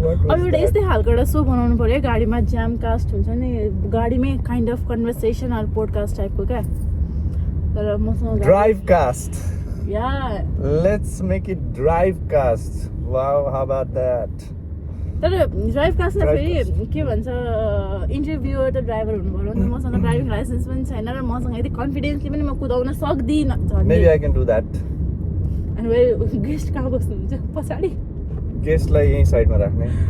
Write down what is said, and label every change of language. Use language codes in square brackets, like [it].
[ne] अब एउटा यस्तै खालको एउटा सो बनाउनु पर्यो. गाडीमा ज्याम कास्ट हुन्छ नि, गाडीमै [en] kind of conversation or podcast [ne] टाइपको क्या. तर मसँग [en] Drive cast. Yeah let's make it drive cast. Wow, how about that. [ne] तर ड्राइभ कास्टमा फेरि के भन्छ इन्टरभ्युअर त ड्राइभर हुनु पर्यो नि. मसँग ड्राइभिङ लाइसेन्स पनि छैन र मसँग यति कन्फिडेन्सली पनि म कुदाउन सक्दिनँ. [en] Maybe I can do that. [ne] अनि गेस्ट कहाँ बस्नुहुन्छ? पछाडि. गेस्टलाई यही साइडमा राख्ने.